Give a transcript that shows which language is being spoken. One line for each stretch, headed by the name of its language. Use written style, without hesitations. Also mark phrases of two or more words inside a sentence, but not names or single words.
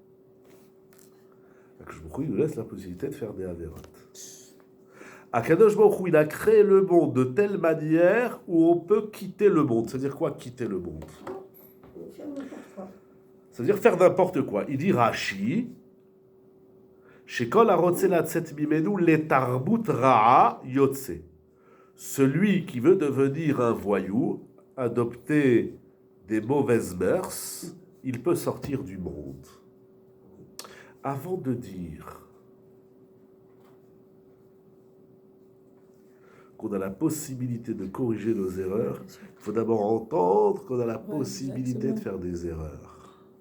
French: Je il nous laisse la possibilité de faire des avérotes.
Hebrew: הקדוש ברוך הוא,
French: il a créé le monde de telle manière où on peut quitter le monde. C'est-à-dire quoi, quitter le monde? faire n'importe quoi. C'est-à-dire faire n'importe quoi. Il dit Rashi,
Hebrew: שכל הרוצה לצאת ממנו לתרבות רעה יוצא.
French: Celui qui veut devenir un voyou, adopter des mauvaises mœurs, il peut sortir du monde. Avant de dire qu'on a la possibilité de corriger nos erreurs, il faut d'abord entendre qu'on a la possibilité de faire des erreurs.